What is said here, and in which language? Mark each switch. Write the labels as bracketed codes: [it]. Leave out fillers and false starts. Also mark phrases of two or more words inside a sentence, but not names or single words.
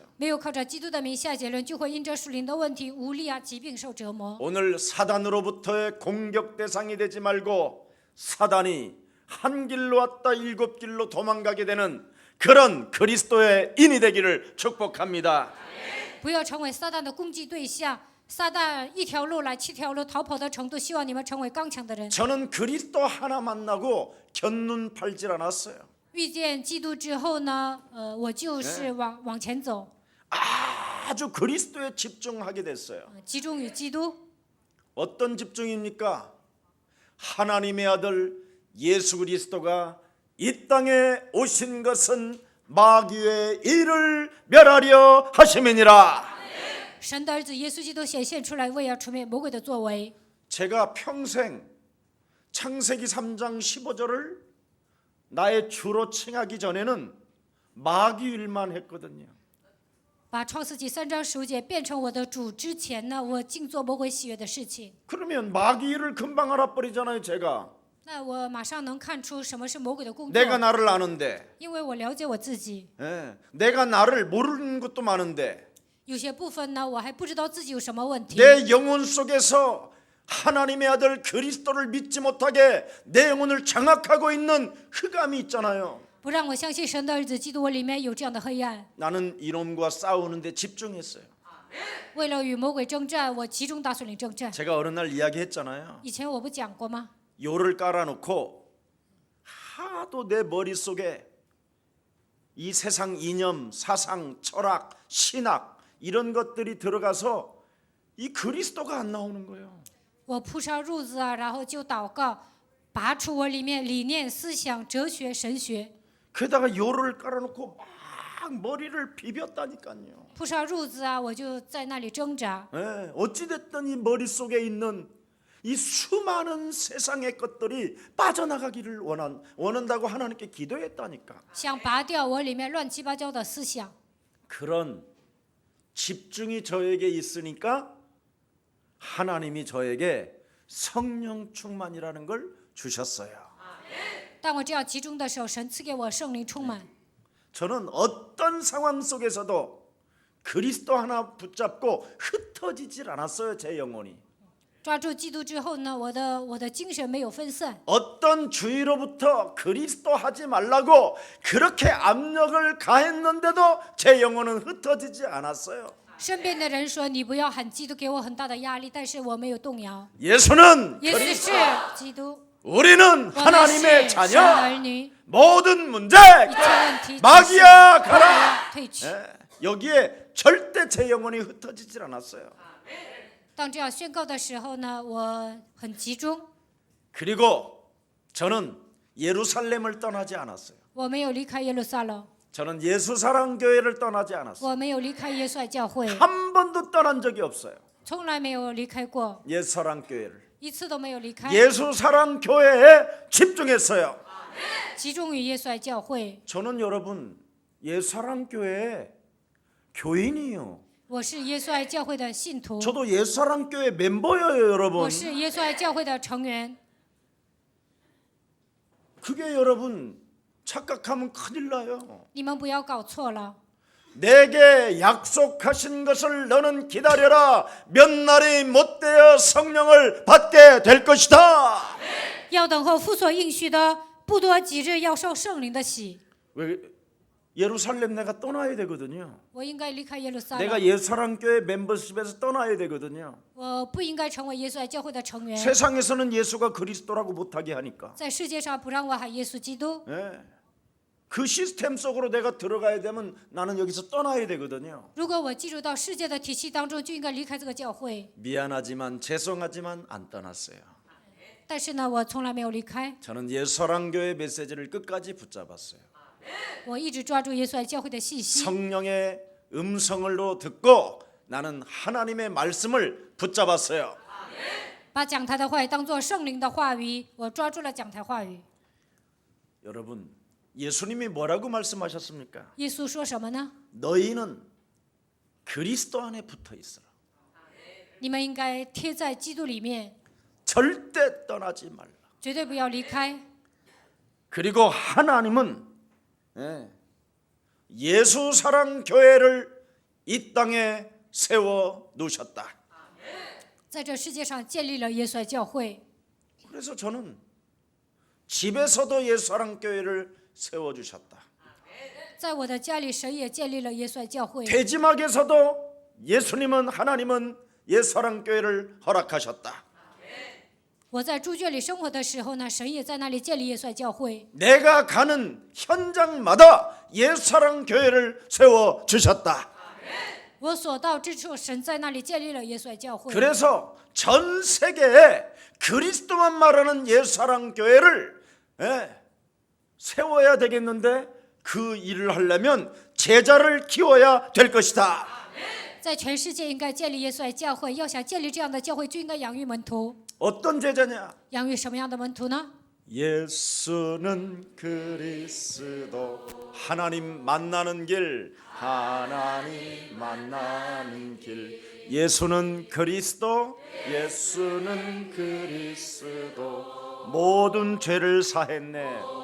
[zh] 没有靠着基督的名下结论，就会因着属灵的问题、无力啊、疾病受折磨。 [ko] 오늘 사단으로부터의 공격 대상이 되지 말고 사단이 한 길로 왔다 일곱 길로 도망가게 되는 그런 그리스도의 인이 되기를 축복합니다. [zh] 不要成为撒旦的攻击对象。撒旦一条路来七条路逃跑的程度，希望你们成为刚强的人。 [ko] 저는 그리스도 하나 만나고 견눈 팔질 않았어요. [zh] 遇见基督之后呢，我就是往前走， [ko] 아주 그리스도에 집중하게 됐어요. [zh] 集中于基督。 [ko] 어떤 집중입니까? 하나님의 아들 예수 그리스도가 이 땅에 오신 것은 마귀의 일을 멸하려 하심이니라. [zh] 神的儿子耶稣基督显现出来，为要除灭魔鬼的作为。 [ko] 제가 평생 창세기 3장 15절을 나의 주로 칭하기 전에는 마귀 일만 했거든요. [zh] 把创世纪3章15节变成我的主之前呢，我净做魔鬼喜悦的事情。 [ko] 그러면 마귀 일을 금방 알아버리잖아요. 제가 [zh] 那我马上能看出什么是魔鬼的工作， [ko] 내가 나를 아는데 [zh] 因为我了解我自己。 [ko] 내가 나를 모르는 것도 많은데 [zh] 有些部分呢，我还不知道自己有什么问题。 [ko] 내 영혼 속에서 하나님의 아들 그리스도를 믿지 못하게 내 영혼을 장악하고 있는 흑암이 있잖아요. [zh] 不让我相信神的儿子基督，我里面有这样的黑暗。 [ko] 나는 이놈과 싸우는데 집중했어요. [zh] 为了与魔鬼征战，我集中打算里征战。 [ko] 제가 어느 날 이야기했잖아요. [zh] 以前我不讲过吗？ [ko] 요를 깔아놓고 하도 내 머릿속에 이 세상 이념, 사상, 철학, 신학 이런 것들이 들어가서 이 그리스도가 안 나오는 거예요. [zh] 我铺上褥子啊，然后就祷告，拔出我里面理念、思想、哲学、神学。 [ko] 게다가 요를 깔아놓고 막 머리를 비볐다니까요. [zh] 铺上褥子啊，我就在那里挣扎。 [ko] 어찌됐든 이 머릿속에 있는 이 수많은 세상의 것들이 빠져나가기를 원한다고 하나님께 기도했다니까. [zh] 想拔掉我里面乱七八糟的思想。 [ko] 그런 집중이 저에게 있으니까 하나님이 저에게 성령 충만이라는 걸 주셨어요. [zh] 当我这样集中的时候，神赐给我圣灵充满。 [ko] 저는 어떤 상황 속에서도 그리스도 하나 붙잡고 흩어지질 않았어요. 제 영혼이. [zh] 抓住基督之后呢，我的精神没有分散。 [ko] 어떤 주위로부터 그리스도 하지 말라고 그렇게 압력을 가했는데도 제 영혼은 흩어지지 않았어요. [zh] 身边的人说你不要喊基督，给我很大的压力，但是我没有动摇。 [ko] 예수는 [zh] 耶稣 [ko] 그리스도, [zh] 是基督， [ko] 우리는 [zh] 我们是 [ko] 하나님의 [zh] 神的 [ko] 자녀. [zh] 儿女， [ko] 모든 문제 [zh] 一切问题 [ko] 마귀야 가라. [zh] 退去。 [ko] 여기에 절대 제 영혼이 흩어지질 않았어요. [zh] 当这样宣告的时候呢，我很集中， [ko] 그리고 저는 예루살렘을 떠나지 않았어요. [zh] 我没有离开耶路撒冷， [ko] 저는 예수사랑교회를 떠나지 않았어요. [zh] 我没有离开耶稣爱教会， [ko] 한 번도 떠난 적이 없어요. [zh] 从来没有离开过， [ko] 예수사랑교회를. [zh] 一次都没有离开， [ko] 예수사랑교회에 집중했어요. [zh] 集中于耶稣爱教会。 [ko] 저는 여러분 예수사랑교회 교인이요. [zh] 我是耶稣爱教会的信徒， [ko] 저도 예수사랑교회 멤버예요, 여러분. [zh] 我是耶稣爱教会的成员。 [ko] 그게 여러분 착각하면 큰일 나요. [zh] 你们不要搞错了。 [ko] 내게 약속하신 것을 너는 기다려라. 몇 날이 못되어 성령을 받게 될 것이다. [zh] 要等候父所应许的，不多几日要受圣灵的洗。 [ko] 왜 예루살렘 내가 떠나야 되거든요. [zh] 我应该离开耶路撒 [ko] 내가 [zh] 冷， [ko] 예사랑교회 멤버십에서 떠나야 되거든요. [zh] 我不应该成为耶稣爱教会的成员。 [ko] 세상에서는 예수가 그리스도라고 못하게 하니까. [zh] 在世界上不让我喊耶稣基督， [ko] 예. 그 시스템 속으로 내가 들어가야 되면 나는 여기서 떠나야 되거든요. [zh] 如果我进入到世界的体系当中，就应该离开这个教会。 [ko] 미안하지만 죄송하지만 안 떠났어요. [zh] 但是呢，我从来没有离开， [ko] 저는 예사랑교회 메시지를 끝까지 붙잡았어요. [zh] 我一直抓住耶稣爱教会的信息。 [ko] 성령의 음성을로 듣고 나는 하나님의 말씀을 붙잡았어요. [zh] 把讲台的话语当作圣灵的话语，我抓住了讲台话语。 [ko] 여러분, 예수님이 뭐라고 말씀하셨습니까? [zh] 耶稣说什么呢？ [ko] 너희는 그리스도 안에 붙어 있어라. [zh] 你们应该贴在基督里面， [ko] 절대 떠나지 말라. [zh] 绝对不要离开。 [ko] 그리고 하나님은 예수 사랑 교회를 이 땅에 세워 놓으셨다. [zh] 在这世界上建立了耶稣爱教会， [ko] 그래서 저는 집에서도 예수 사랑 교회를 세워 주셨다. [zh] 在我的家里，神也建立了耶稣爱教会。 [ko] 대지막에서도 예수님은 하나님은 예수 사랑 교회를 허락하셨다. [zh] 我在猪圈里生活的时候呢，神也在那里建立耶稣爱教会。 [ko] 내가 가는 현장마다 예수 사랑 교회를 세워 주셨다. [zh] 我所到之处，神在那里建立了耶稣爱教会。 [ko] 그래서 전 세계에 그리스도만 말하는 예수 사랑 교회를 세워야 되겠는데 그 일을 하려면 제자를 키워야 될 것이다. [zh] 在全世界应该建立耶稣爱教会，要想建立这样的教会，就应该养育门徒。 [ko] 어떤 제자냐? [zh] 养育什么样的门徒呢？ [ko] 예수는 그리스도 하나님 만나는 길 하나님 만나는 길 예수는 그리스도 예수는 그리스도 모든 죄를 사했네